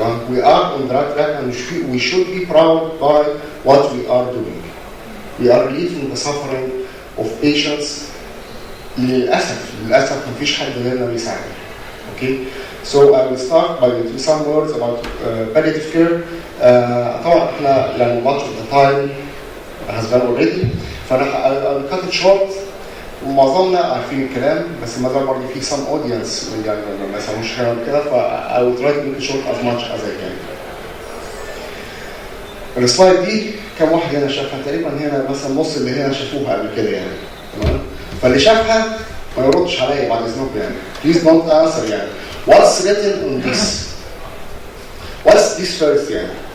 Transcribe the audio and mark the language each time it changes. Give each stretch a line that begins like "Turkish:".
English: We are on the right track and we should be proud by what we are doing. We are relieving the suffering of patients.
Arabic: للأسف مفيش حد غيرنا بيساعد.
English: Okay, so I will start by some words about palliative care.
Arabic: طبعا احنا يعني
English: much of the time has been already،
Arabic: فأنا
English: I will cut it short.
Arabic: ومعظمنا عارفين الكلام، بس ما زال برضه في
English: some audience
Arabic: يعني ما يسمعوش كلام كده، ف
English: I will try to make it short as much as I can.
Arabic: السلايد دي كم واحد هنا شافها؟ تقريبا هنا مثلا نص اللي هنا شافوها قبل كده يعني. تمام؟ فاللي شافها ما يردش عليا بعد اذنكم يعني.
English: Please don't answer يعني. What's written on this? What's this first يعني?